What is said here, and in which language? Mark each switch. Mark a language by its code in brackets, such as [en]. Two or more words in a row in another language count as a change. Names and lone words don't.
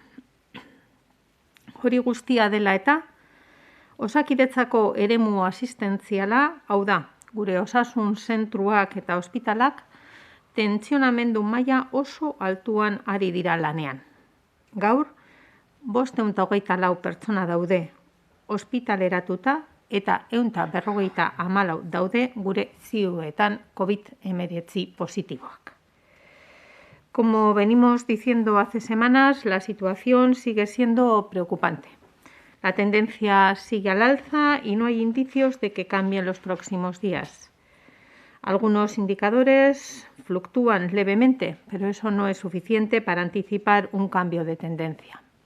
[eu] Hori guztia dela eta, Osakidetzako eremu asistentziala, hau da, gure osasun zentruak eta ospitalak, tentsionamendu maila oso altuan ari dira lanean. Gaur, 524 pertsona daude ospitaleratuta eta 154 daude gure ziuetan COVID-19 positiboak. [es] Como venimos diciendo hace semanas, la situación sigue siendo preocupante. La tendencia sigue al alza y no hay indicios de que cambie en los próximos días. Algunos indicadores fluctúan levemente, pero eso no es suficiente para anticipar un cambio de tendencia.